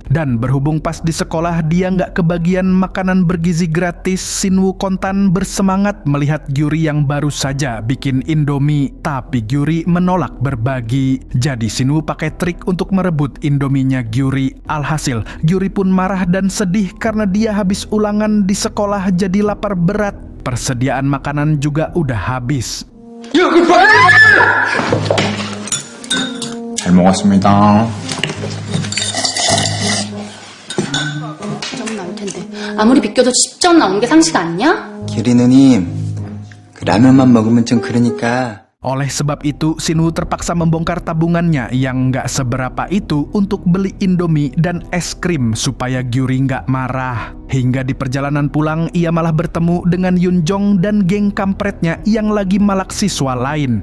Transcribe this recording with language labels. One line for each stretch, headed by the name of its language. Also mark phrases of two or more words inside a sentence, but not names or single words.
Indonesian: Dan berhubung pas di sekolah dia nggak kebagian makanan bergizi gratis, Sinwoo kontan bersemangat melihat Gyuri yang baru saja bikin Indomie. Tapi Gyuri menolak berbagi. Jadi Sinwoo pakai trik untuk merebut Indominya Gyuri. Alhasil, Gyuri pun marah dan sedih karena dia habis ulangan di sekolah jadi lapar berat. Persediaan makanan juga udah habis.
Korean: 잘 먹었습니다. 점 나올 텐데 아무리 비껴도 10점 나오는 게 상식 아니냐? 규리 누님, 그 라면만 먹으면 좀 그러니까.
Indonesian: Oleh sebab itu, Sinwoo terpaksa membongkar tabungannya yang nggak seberapa itu untuk beli Indomie dan es krim supaya Gyuri nggak marah. Hingga di perjalanan pulang, ia malah bertemu dengan Yunjong dan geng kampretnya yang lagi malak siswa lain.